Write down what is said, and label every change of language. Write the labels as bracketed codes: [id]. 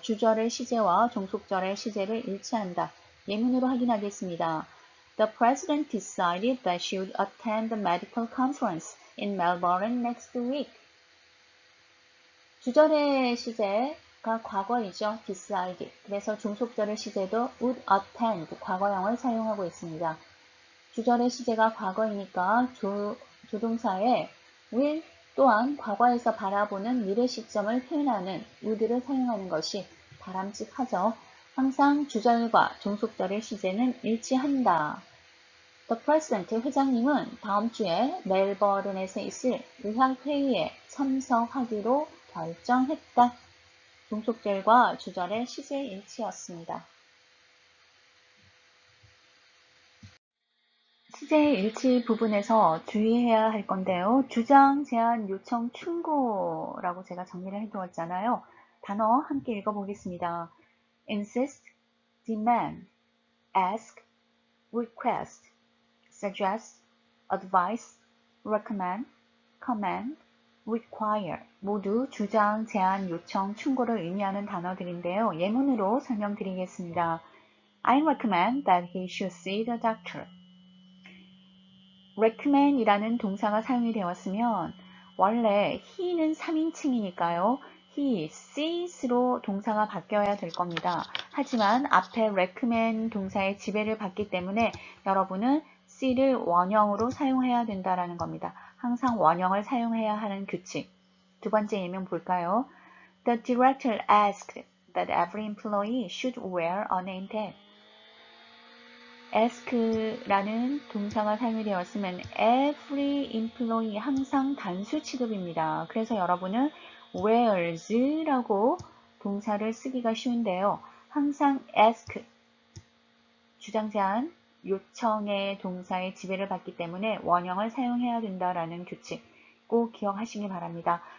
[ko] 주절의 시제와 종속절의 시제를 일치한다. 예문으로 확인하겠습니다. [en] The president decided that she would attend the medical conference in Melbourne next week. [ko] 주절의 시제가 과거이죠. [en] decide. [ko] 그래서 종속절의 시제도 would attend, 과거형을 사용하고 있습니다. 주절의 시제가 과거이니까 조동사의 will 또한 과거에서 바라보는 미래 시점을 표현하는 would를 사용하는 것이 바람직하죠. 항상 주절과 종속절의 시제는 일치한다. The President 회장님은 다음 주에 멜버른에서 있을 의학회의에 참석하기로 결정했다. 종속절과 주절의 시제 일치였습니다. 시제 일치 부분에서 주의해야 할 건데요. 주장, 제안, 요청, 충고라고 제가 정리를 해두었잖아요. 단어 함께 읽어보겠습니다. [en] insist, demand, ask, request, suggest, advise, recommend, command, require [ko] 모두 주장, 제안, 요청, 충고를 의미하는 단어들인데요. 예문으로 설명드리겠습니다. [en] I recommend that he should see the doctor. [ko] recommend 이라는 동사가 사용이 되었으면 원래 he는 3인칭이니까요. he, sees로 동사가 바뀌어야 될 겁니다. 하지만 앞에 recommend 동사의 지배를 받기 때문에 여러분은 see를 원형으로 사용해야 된다는 겁니다. 항상 원형을 사용해야 하는 규칙. 두 번째 예문 볼까요? [en] The director asked that every employee should wear a name tag. [ko] ask라는 동사가 사용이 되었으면 every employee 항상 단수 취급입니다. 그래서 여러분은 wears라고 동사를 쓰기가 쉬운데요. 항상 ask, 주장, 제안, 요청의 동사의 지배를 받기 때문에 원형을 사용해야 된다라는 규칙 꼭 기억하시기 바랍니다.